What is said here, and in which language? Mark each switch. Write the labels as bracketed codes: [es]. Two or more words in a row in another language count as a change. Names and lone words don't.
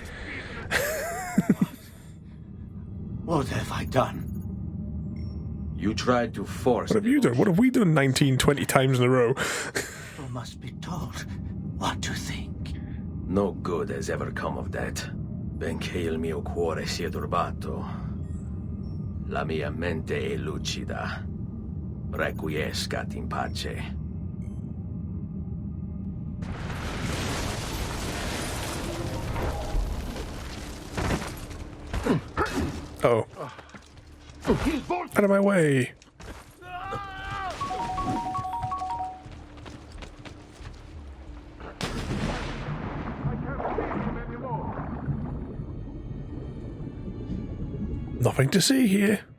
[en] What have I done? You tried to force... What have you done? What have we done 19, 20 times in a row? You must be told what to think. No good has ever come of that. [it] Benché il mio cuore sia turbato, la mia mente è lucida. [la] Requiescat in pace. [en] Oh. Out of my way. Nothing to see here.